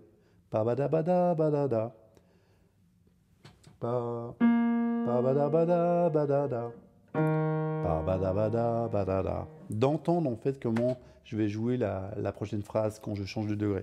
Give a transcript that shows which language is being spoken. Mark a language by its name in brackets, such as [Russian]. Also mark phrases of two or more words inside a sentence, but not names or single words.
[French] Pa bada bada badada. Pa bada bada badada. Pa bada bada badada. D'entendre en fait comment je vais jouer la prochaine phrase quand je change de degré.